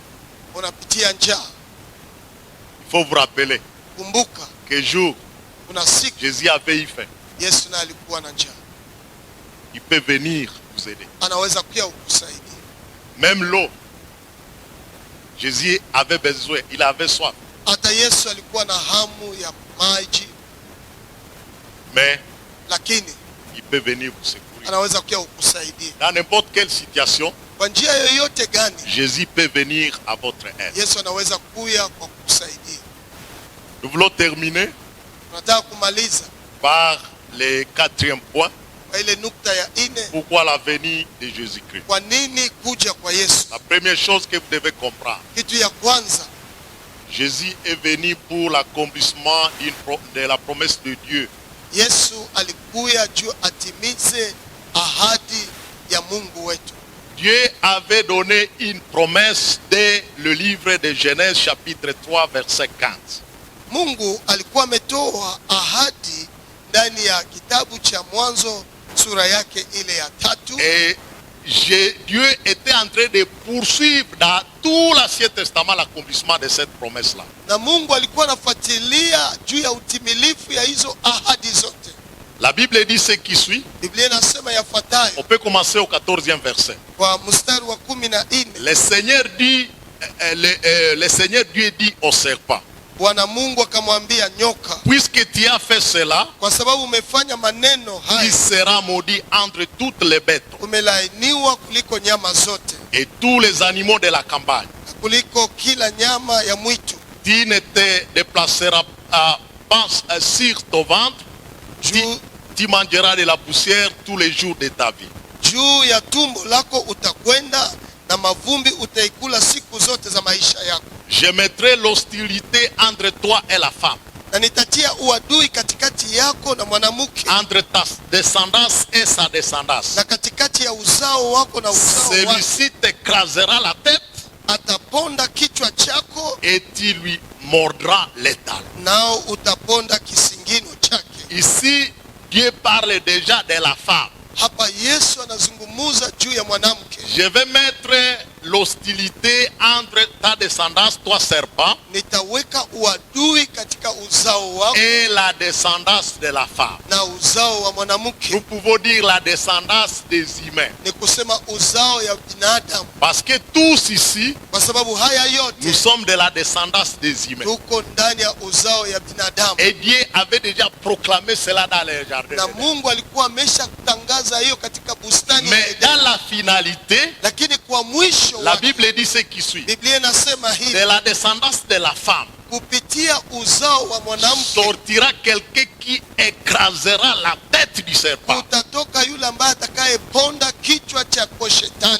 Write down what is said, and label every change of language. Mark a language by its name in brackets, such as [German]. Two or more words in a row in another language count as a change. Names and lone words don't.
[Swahili] unapitia njaa, [French] il faut vous rappeler [Swahili] kumbuka [French] que jour [Swahili] kuna siku [French] Jésus avait eu faim. [Swahili] Yesu naye alikuwa na njaa. [French] Il peut venir vous aider. [Swahili] Anaweza pia kukusaidia. [French] Même l'eau, Jésus avait besoin, il avait soif. [Swahili] Hata Yesu alikuwa na hamu ya maji, [French] Mais [Swahili] lakini [French] il peut venir vous secourir. [Swahili] anaweza pia kukusaidia. [French] Dans n'importe quelle situation, [Swahili] Kwa njia yoyote gani, [French] Jésus peut venir à votre aide. [Swahili] Yesu anaweza kuja kwa kukusaidia. [French] Nous voulons terminer [Swahili] Tunataka kumaliza [French] par le 4e point. [Swahili] kwa ile nukta ya 4. [French] Pourquoi la venue de Jésus-Christ? [Swahili] Kwa nini kuja kwa Yesu? [French] La première chose que vous devez comprendre, [Swahili] Kitu ya kwanza, [French] Jésus est venu pour l'accomplissement de la promesse de Dieu. [Swahili] Yesu alikuja juu atimize ahadi ya Mungu wetu. [French] Dieu avait donné une promesse dès le livre de Genèse chapitre 3 verset 15. [Swahili] Mungu alikuwa ametoa ahadi ndani ya kitabu cha Mwanzo sura yake ile ya 3. [French] Et Dieu était en train de poursuivre dans tout l'Ancien Testament l'accomplissement de cette promesse-là. [Swahili] Na Mungu alikuwa anafuatilia juu ya utimilifu ya hizo ahadi zote. [French] La Bible dit ce qui suit. [Swahili] Biblia inasema yafuatayo [French] On peut commencer au 14e verset. [Swahili] kwa mstari wa 14. [French] Le Seigneur dit, le Seigneur Dieu dit au serpent, [Swahili] Bwana Mungu akamwambia nyoka, [French] puisque tu as fait cela, [Swahili] kwa sababu umefanya maneno [French] il [Swahili] haya, [French] sera maudit entre toutes les bêtes [Swahili] umelaaniwa kuliko nyama zote [French] et tous les animaux de la campagne. [Swahili] na kuliko kila nyama ya mwitu. [French] Tu ne te déplaceras pas sur ton ventre, tu mangeras de la poussière tous les jours de ta vie. [Swahili] Juu ya tumbo lako utakwenda na mavumbi utaikula siku zote za maisha yako. [French] Je mettrai l'hostilité entre toi et la femme, [Swahili] Na nitatia uadui katikati yako na mwanamke, [French] entre ta descendance et sa descendance. [Swahili] na katikati ya uzao wako na uzao wake. [French] Celui-ci t'écrasera la tête [Swahili] Ataponda kichwa chako, [French] et tu lui mordras les talons. [Swahili] nao utaponda kisingino chake. [French] Ici, Dieu parle déjà de la femme. [Swahili] Hapa Yesu anazungumuza juu ya mwanamke. [French] Je vais mettre l'hostilité entre ta descendance, toi serpent, [Swahili] Nitaweka uadui katika uzao wako [French] et la descendance de la femme. [Swahili] na uzao wa mwanamke. [French] Nous pouvons dire la descendance des humains. [Swahili] Ni kusema uzao ya binadamu, [French] Parce que tous ici, [Swahili] kwa sababu haya [French] nous [Swahili] yote [French] sommes de la descendance des humains. [Swahili] tuko ndani ya uzao ya binadamu. [French] Et Dieu avait déjà proclamé cela dans les jardins. [Swahili] Na Mungu alikuwa amesha kutangaza hiyo katika bustani ya [French] Mais [Swahili] Edeni. [French] dans la finalité, [Swahili] Lakini kwa mwisho [French] la [Swahili] wake, [French] Bible dit ce qui suit. [Swahili] Biblia inasema [French] De [Swahili] hivi, [French] la descendance de la femme [Swahili] kupitia uzao wa mwanamke [French] sortira quelqu'un qui écrasera la tête du serpent. [Swahili] utatoka yule ambaye atakayeponda kichwa chako shetani,